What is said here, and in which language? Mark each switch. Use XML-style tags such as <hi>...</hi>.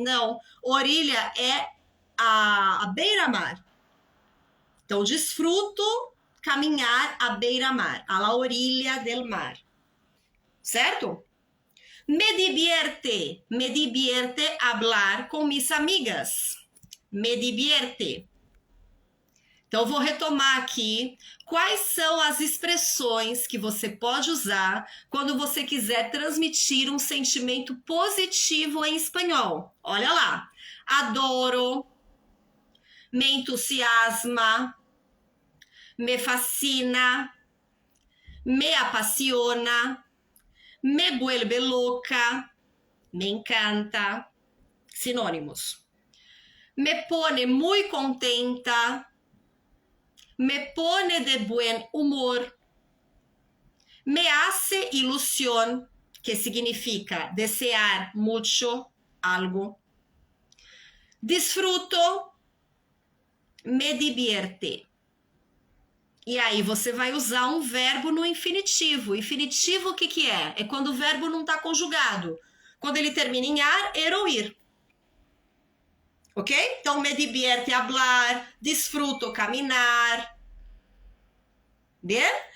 <pt>Não. Orilla é a beira-mar. Então, desfruto caminhar à beira-mar,</pt> <es>a la orilla del mar.</es> <pt>Certo?</pt> <es>Me divierte hablar com mis amigas. Me divierte.</es> <pt>Então, vou retomar aqui quais são as expressões que você pode usar quando você quiser transmitir um sentimento positivo em espanhol. Olha lá.</pt> <es>Adoro, me entusiasma, me fascina, me apasiona, me vuelve loca, me encanta. Sinônimos. Me pone muy contenta, me pone de buen humor, me hace ilusión, que significa desear mucho algo, disfruto, me divierte.</es> <pt>E aí você vai usar um verbo no infinitivo. Infinitivo o que é? É quando o verbo não está conjugado. Quando ele termina em ar, er ou ir.</pt> <es>Ok? Então, me divierte hablar, disfruto caminar. Bien?</es>